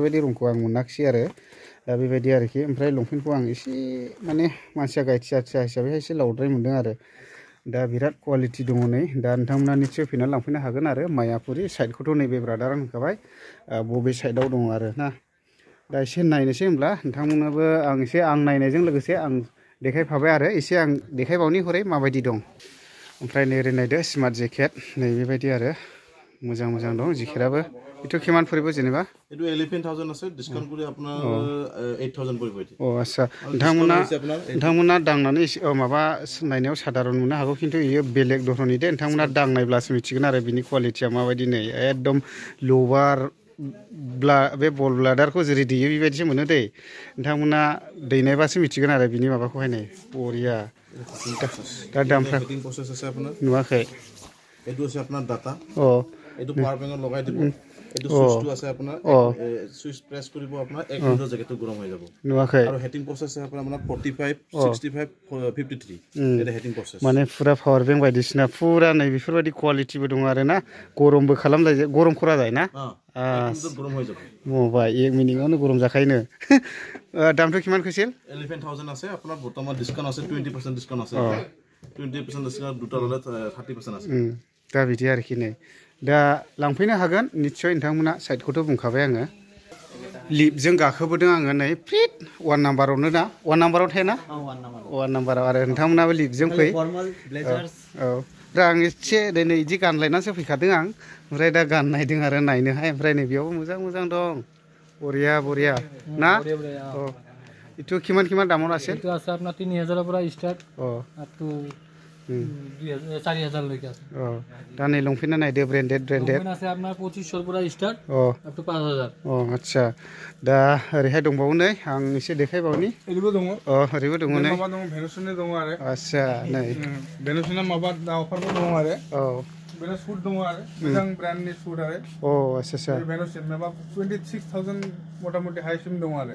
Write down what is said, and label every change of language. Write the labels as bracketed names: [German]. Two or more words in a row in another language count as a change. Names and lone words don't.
[Bodo] बायदि रंखौ आं मोनाखिसै आरो दा बेबायदि आरोखि ओमफ्राय लंपेन्टखौ आं एसे माने मानसिया गायथिया हिसाबै एसे लावद्राय मोनदों आरो दा बिराद क्वालिटी दङ नै दा नोंथांमोना निश्चय फैनानै लांफैनो हागोन आरो मायापुरि साइडखौथ' नैबे ब्रादारा होनखाबाय बबे साइडआव दङ आरो ना दा एसे नायनोसै होमब्ला नोंथांमोनाबो आं नायनायजों लोगोसे आं देखायफाबाय आरो एसे आं देखायबावनि हरै माबायदि दं ओमफ्राय नै ओरै नायदो [English] smart jacket [Bodo] नै बेबायदि आरो मोजां दं जेकेटआबो इटु किमान फरिबो जेनेबा [Assamese] इटु 11000 আছে ডিসকাউন্ট কৰি আপোনাৰ 8000 পৰিব এটি [Bodo] আচ্ছা नोंथांमोना दांनानै माबा नायनायाव साधारन मोननो हागौ खिन्थु इयो बेलेग धरननि दे नोंथांमोना दांनायब्लासो मिथिगोन आरो बिनि क्वालिटिया माबायदि नै एकदम लबार बे बल ब्लाडारखौ जेरै दैयो बेबायदिसो मोनो दै नोंथांमोना दैनायबासो मिथिगोन आरो बिनि माबाखौहाय नै बरिया दा दामफ्रा [Assamese] হেটিং প্ৰসেস আছে আপোনাৰ [Bodo] नुवाखै [Assamese] এটো আছে আপোনাৰ ডাটা এটো পাৱাৰ বেংকত লগাই দিব এটো সুইচটো আছে আপোনাৰ সুইচ প্ৰেছ কৰিব আপোনাৰ 1 মিনিটৰ জেকেটটো গৰম হৈ যাব [Bodo] नुवाखै [Assamese] আৰু হেটিং প্ৰসেস আছে আপোনাৰ 45 65 53 এটা হেটিং প্ৰসেস [Bodo] माने पुरा पावर बेंक बायदिसिना पुरा नै बेफोरबायदि क्वालिटिबो दङ आरो ना गरमबो खालामलाय गरम खरा जाय ना [Assamese] गरम হৈ যাব [Bodo] मबा 1 मिनिटआवनो गरम जाखायनो दामथ' किमान কৈছিল [Assamese] 11000 আছে আপোনাৰ বৰ্তমান ডিসকাউন্ট আছে 20% ডিসকাউন্ট আছে 20% ডিসকাউন্ট দুটা ললে 30% আছে [Bodo] दा बिदि आरोखि नै दा लांफैनो हागोन निश्चय नोंथांमोना साइडखौथ' बुंखाबाय आङो लिफ्टजों गाखोबोदों आङो नै फ्रिट 1 नाम्बारावनो ना 1 नाम्बाराव थायो ना 1 नाम्बाराव आरो नोंथांमोनाबो लिफ्टजों फै [English] formal blazers [Bodo] औ दा आं एसे दिनै इदि गानलायनानैसो फैखादों आं ओमफ्राय दा गाननायदों आरो नायनोहाय ओमफ्राय नै बेयावबो मोजां मोजां दं बरिया बरिया ना अ इटु किमान दामाव আছে [Assamese] এইটো আছে আপোনাৰ 3000 পৰা স্টাर्ट अ আপ টু 4000 লৈকে আছে [Bodo] अ दा नै लंपेन्टआ नायदो ब्रेन्डेड [Assamese] লংপেন আছে আপোনাৰ 2500 পৰা स्टार्ट अ আপ টু 5000 [Bodo] अ आच्छा दा ओरैहाय दंबावो नै आं एसे देखायबावनि एरिबो दङ अ ओरैबो दङ नै माबा दङ भेनुसनि दङ आरो आच्छा नै भेनुसना माबा अफारबो दङ आरो औ बेनो सुट दङ आरो मोजां ब्रान्डनि सुट आरो अ आच्छा आच्छा भेनुसन माबा 26000 मटामटि हाइसिम दङ आरो